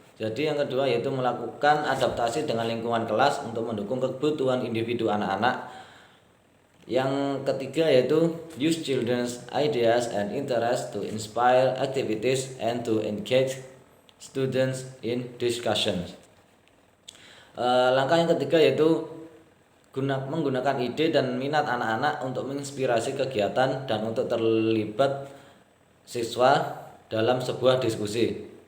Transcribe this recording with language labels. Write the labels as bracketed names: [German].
[Indonesian] Jadi yang kedua yaitu melakukan adaptasi dengan lingkungan kelas untuk mendukung kebutuhan individu anak-anak. Yang ketiga yaitu [English] use children's ideas and interests to inspire activities and to engage students in discussions. [Indonesian] Langkah yang ketiga yaitu menggunakan ide dan minat anak-anak untuk menginspirasi kegiatan dan untuk terlibat siswa dalam sebuah diskusi.